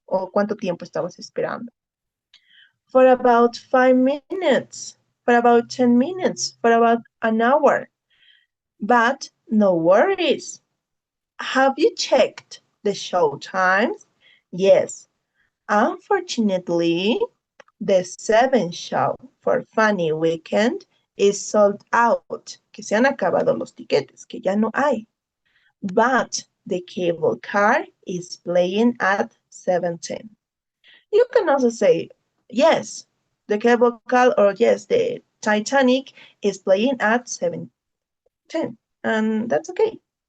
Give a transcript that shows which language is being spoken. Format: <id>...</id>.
<es>o cuánto tiempo estabas esperando.</es> <en>For about 5 minutes, for about 10 minutes, for about an hour. But no worries. Have you checked the show times? Yes. Unfortunately, the 7 show for Funny Weekend is sold out.</en> <es>Que se han acabado los tiquetes, que ya no hay.</es> <en>But the cable car is playing at 7:10. You can also say, yes, the cable car, or yes, the Titanic is playing at 7:10. And that's okay.</en>